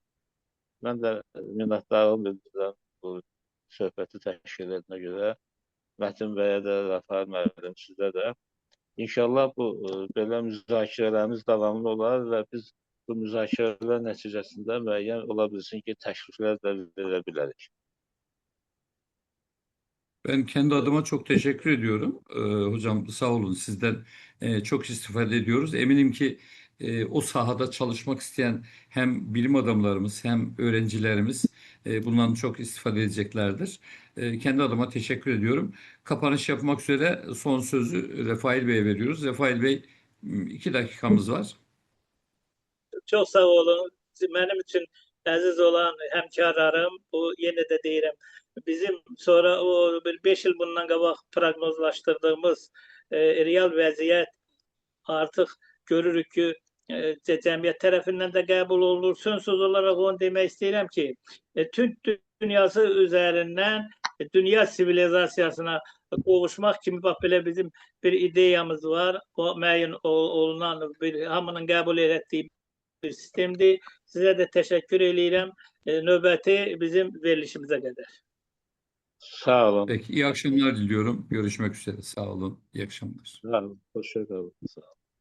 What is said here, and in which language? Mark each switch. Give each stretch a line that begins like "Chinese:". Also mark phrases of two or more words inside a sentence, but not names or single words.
Azerbaijani: Mən də minnətdarlığımı bildirirəm bu söhbəti təşkil etmə görə. Mətin bəyə də, Rəfail müəllim, sizə də. İnşallah bu belə müzakirələrimiz davamlı olar və biz bu müzakirələr nəticəsində müəyyən ola bilsin ki, təkliflər də verə bilərik.
Turkish: Ben kendi adıma çok teşekkür ediyorum. Hocam sağ olun, sizden çok istifade ediyoruz. Eminim ki o sahada çalışmak isteyen hem bilim adamlarımız hem öğrencilerimiz bundan çok istifade edeceklerdir. Kendi adıma teşekkür ediyorum. Kapanış yapmak üzere son sözü Refail Bey'e veriyoruz. Refail Bey, 2 dakikamız var.
Azerbaijani: Çox sağ olun. Mənim üçün əziz olan həmkarlarım, bu yenə də deyirəm, bizim sonra o 5 il bundan qabaq proqnozlaşdırdığımız real vəziyyət artıq görürük ki, cəmiyyət tərəfindən də qəbul olunur. Sonsuz olaraq onu demək istəyirəm ki, Türk dünyası üzərindən dünya sivilizasiyasına qovuşmaq kimi bax belə bizim bir ideyamız var. O müəyyən olunan bir hamının qəbul etdiyi bir sistemdir. Sizə də təşəkkür edirəm. Növbəti bizim verilişimizə qədər. Sağ olun.
Turkish: Peki, iyi akşamlar diliyorum. Görüşmek üzere. Sağ olun. İyi akşamlar. Sağ olun. Hoşça kalın. Sağ olun.